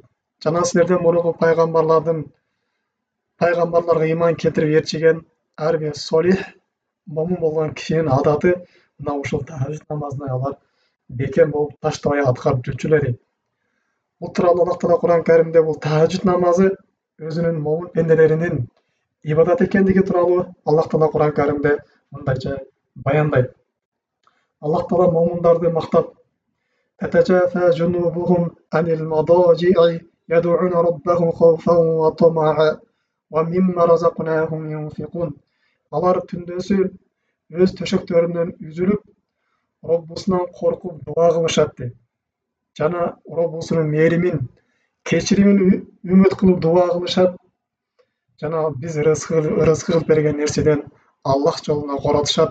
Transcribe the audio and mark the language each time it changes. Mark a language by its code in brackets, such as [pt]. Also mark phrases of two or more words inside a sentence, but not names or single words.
[ky] Жана силерден мурунку пайгамбарларга ыйман келтирип ээрчиген ар бир солих момун болгон кишинин адаты мына ушул тахажжуд намазына алар бекем болуп таштабай аткарып жүрчү эле дейт. Бул тууралуу Аллах Таала Кур'ан Каримде бул тахажжуд намазы өзүнүн момун пенделеринин ибадат экендиги тууралуу Аллах Таала Кур'ан Каримде мындайча баяндайт. Аллах Таала момундарды мактап: [ar] تتجافى جنوبهم عن المضاجع يدعون ربهم خوفا وطمعا ومما رزقناهم ينفقون. [ky] Алар түндөсү өз төшөктөрүнөн үзүлүп, Роббусунан коркуп дуа кылышат дейт. Жана Роббусунун мээримин, кечиримин үмүт кылып дуа кылышат. Жана биз рызкы кылып берген нерседен Аллах жолуна коротушат.